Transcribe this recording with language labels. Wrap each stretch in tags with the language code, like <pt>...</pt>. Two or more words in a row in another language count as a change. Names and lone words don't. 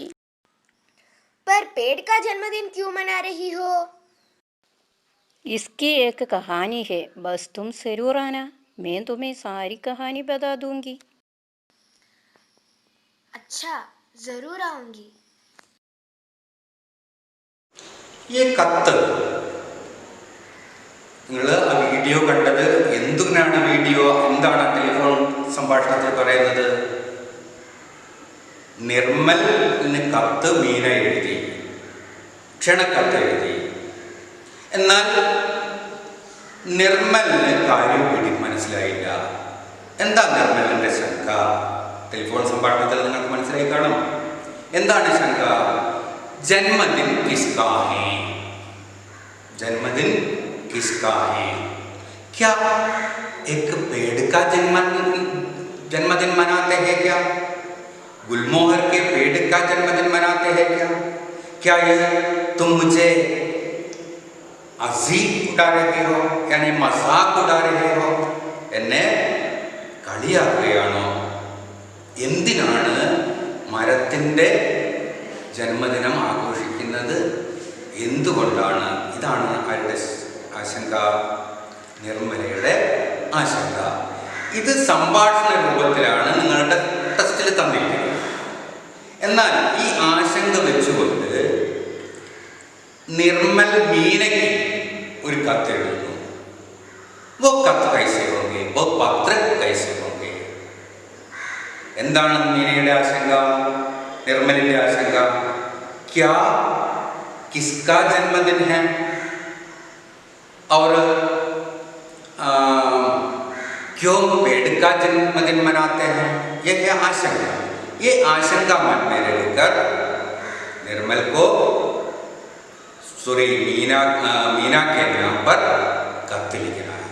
<hi>पर पेड़ का जन्मदिन क्यों मना रही हो? इसकी एक कहानी है, बस तुम जरूर आना, मैं तुम्हें सारी कहानी बता दूंगी। अच्छा, जरूर आऊंगी।</hi> <ml>ഈ കത്ത് നിങ്ങൾ ആ വീഡിയോ കണ്ടത് എന്തിനാണ്? വീഡിയോ എന്താണ് ടെലിഫോൺ സംഭാഷണത്തിൽ പറയുന്നത്? നിർമ്മലിന് കത്ത് മീന എഴുതി, ക്ഷണക്കത്ത് എഴുതി. എന്നാൽ നിർമ്മലിന് കാര്യം മനസ്സിലായില്ല. എന്താ നിർമ്മലിൻ്റെ ശങ്ക? ടെലിഫോൺ സംഭാഷണത്തിൽ നിങ്ങൾക്ക് മനസ്സിലായി കാണും. എന്താണ് ശങ്ക?</ml> <hi>जन्मदिन किसका है, जन्मदिन किसका है? क्या एक पेड़ का जन्मदिन मनाते हैं क्या? गुलमोहर के पेड़ का जन्मदिन मनाते हैं क्या? क्या ये तुम मुझे हंसी उड़ा रहे हो, यानी मजाक उड़ा रहे हो?</hi> <ml>എന്നെ കളിയാക്കുകയാണോ? എന്തിനാണ് മരത്തിൻ്റെ ജന്മദിനം ആഘോഷിക്കുന്നത്? എന്തുകൊണ്ടാണ്? ഇതാണ് ആരുടെ ആശങ്ക? നിർമ്മലയുടെ ആശങ്ക. ഇത് സംഭാഷണ രൂപത്തിലാണ് നിങ്ങളുടെ ടെസ്റ്റിൽ തന്നിരിക്കുന്നത്. എന്നാൽ ഈ ആശങ്ക വെച്ചുകൊണ്ട് നിർമ്മൽ മീനയ്ക്ക് ഒരു കത്തെഴുതുന്നു.</ml> <hi>वो कत कैसे होंगे, वो पत्र कैसे होंगे?</hi> <ml>എന്താണ് മീനയുടെ ആശങ്ക, നിർമ്മലിൻ്റെ ആശങ്ക?</ml> <hi>क्या किसका जन्मदिन है और क्यों पेड़ का जन्मदिन मनाते हैं? ये क्या आशंका? ये आशंका मन में रहकर निर्मल को सूरी मीना के नाम पर खत लिखना है.</hi>